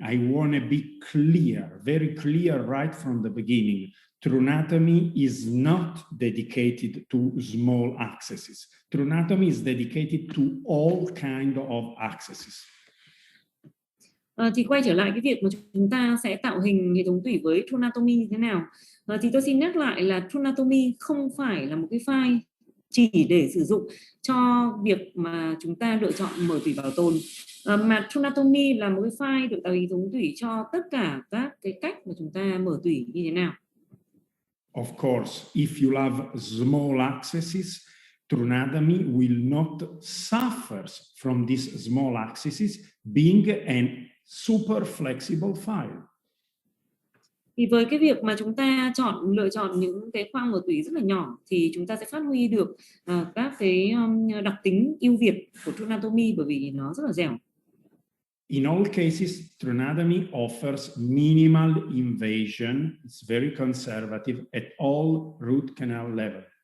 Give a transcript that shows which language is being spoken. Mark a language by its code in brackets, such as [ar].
[en] I want to be clear, very clear right from the beginning. True anatomy is not dedicated to small accesses. True anatomy is dedicated to all kind of accesses. [vi] Thì quay trở lại cái việc mà chúng ta sẽ tạo hình hệ thống tủy với True Anatomy như thế nào, thì tôi xin nhắc lại là True Anatomy không phải là một cái file chỉ để sử dụng cho việc mà chúng ta lựa chọn mở tủy bảo tồn, mà True Anatomy là một cái file được tạo hình hệ thống tủy cho tất cả các cái cách mà chúng ta mở tủy như thế nào. [en] Of course, if you have small accesses, True Anatomy will not suffer from these small accesses being an super flexible file. [vi] Thì với cái việc mà chúng ta lựa chọn những cái khoang mở tủy rất là nhỏ thì chúng ta sẽ phát huy được các cái đặc tính ưu việt của True Anatomy, bởi vì nó rất là dẻo. [en] In all cases, True Anatomy offers minimal invasion. It's very conservative at all root canal level.